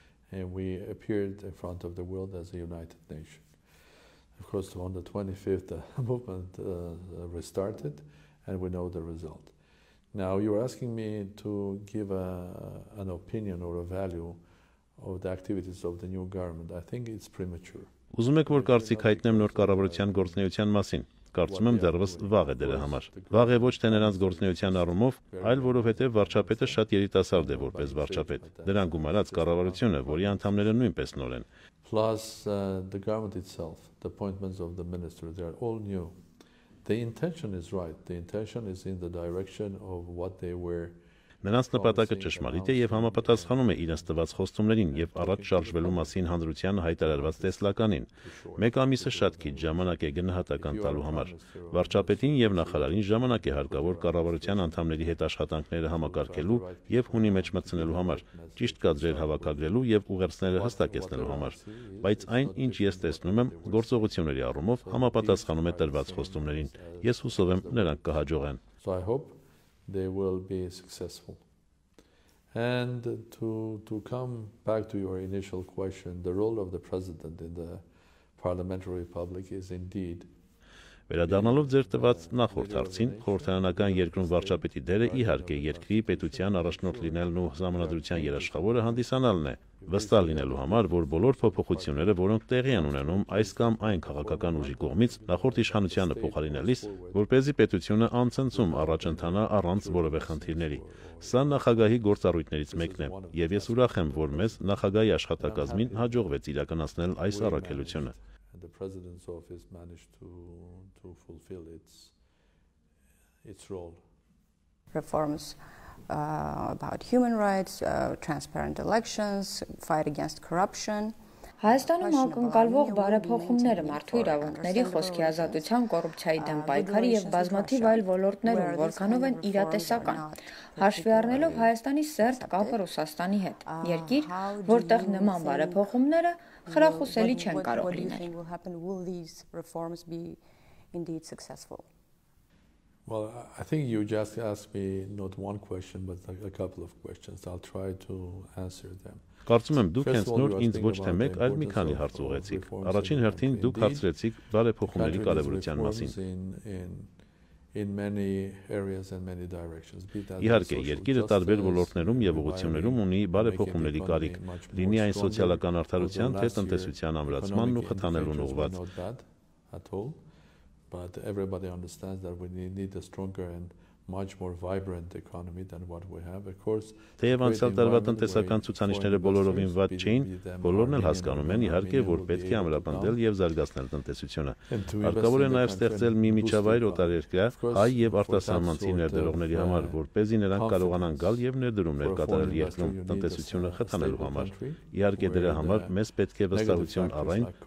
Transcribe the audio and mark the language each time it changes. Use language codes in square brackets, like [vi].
[en] And we appeared in front of the world as a united nation. Of course, on the 25th, the movement restarted, and we know the result. Now, you're asking me to give an opinion or a value of the activities of the new government. I think it's premature. [hy] Ուզում եք որ կարծիք հայտնեմ նոր կառավարության գործունեության մասին։ Կարծում եմ դեռևս վաղ է դրա համար։ Վաղ է ոչ թե նրանց գործունեության առումով, այլ որովհետև վարչապետը շատ երիտասարդ է որպես վարչապետ։ Դրան գումարած կառավարությունը, որի անդամները նույնպես նոր են։ [en] Plus the government itself, the appointments of the ministers, they are all new. The intention is right. The intention is in the direction of what they were. [hy] Նրանց նպատակը ճշմարիտ է եւ համապատասխանում է իրենց տված խոստումներին եւ առաջ շարժվելու մասին հանրության հայտարարված տեսլականին։ Մեկ ամիսը շատ քիչ ժամանակ է գնահատական տալու համար։ Վարչապետին եւ նախարարին ժամանակ է հարկավոր կառավարության անդամների հետ աշխատանքները համակարգելու եւ հունի մեջ մտցնելու համար, ճիշտ կադրեր հավաքագրելու եւ ուղերձները հստակեցնելու համար։ Բայց այն, ինչ ես տեսնում եմ, գործողությունների առումով համապատասխանում է տրված խոստումներին։ Ես հուսով եմ նրանք կհաջողեն։ [en] So I hope they will be successful. And to come back to your initial question, the role of the president in the parliamentary republic is indeed. [hy] Վերադառնալով ձեր տված նախորդ հարցին, խորհրդարանական երկրում վարչապետի դերը իհարկե երկրի պետության առաջնորդ լինելն ու համանդրության երաշխավորը հանդիսանալն է, վստահ լինելու համար, որ բոլոր փոփոխությունները, որոնք տեղի են ունենում այս կամ այն քաղաքական ուժի կողմից նախորդ իշխանությանը փոխարինելիս, որպեսզի պետությունը անցնցում առաջ ընթանա առանց որևէ խնդիրների։ Սա նախագահի գործառույթներից մեկն է, եւ ես ուրախ եմ, որ մեզ նախագահի աշխատակազմին հաջողվեց իրականացնել այս առաքելությունը։ [en] The president's office managed to fulfill its role. Reforms about human rights, transparent elections, fight against corruption, [hy] Հայաստանում ակնկալվող բարեփոխումները մարդու իրավունքների, խոսքի ազատության, կոռուպցիայի դեմ պայքարի եւ բազմաթիվ այլ ոլորտներում որքանով են իրատեսական, հաշվի առնելով Հայաստանի սերտ կապը Ռուսաստանի հետ, երկիր, որտեղ նման բարեփոխումները խրախուսելի չեն կարող լինել։ [en] Well, I think you just asked me not one question, but a couple of questions. I'll try to answer them. [hy] Կարծում եմ դուք հենց նոր ինձ ոչ թե մեկ, այլ մի քանի հարց ուղղեցիք։ Առաջին հերթին դուք հարցրեցիք բարեփոխումների կարևորության մասին։ Իհարկե, երկիրը տարբեր ոլորտներում եւ ուղղություններում ունի բարեփոխումների կարիք, լինի այն սոցիալական արդարության, թե տնտեսության ամրացմանն ու խթանելուն ուղղված։ [en] But everybody understands that we need a stronger and much more vibrant economy than what we have. Of course, [hy] Թեև անցյալ տարվա տնտեսական ցուցանիշները բոլորովին վատ չէին, բոլորն էլ հասկանում են իհարկե, որ պետք է ամրապնդել եւ զարգացնել տնտեսությունը։ Հարկավոր է նաեւ ստեղծել մի միջավայր օտարերկրյա հայ եւ արտասահմանցի ներդրողների համար, որպեսզի նրանք կարողանան գալ եւ ներդրումներ կատարել երկրում տնտեսությունը խթանելու համար։ Իհարկե դրա համար մեզ պետք է վստահություն առայն,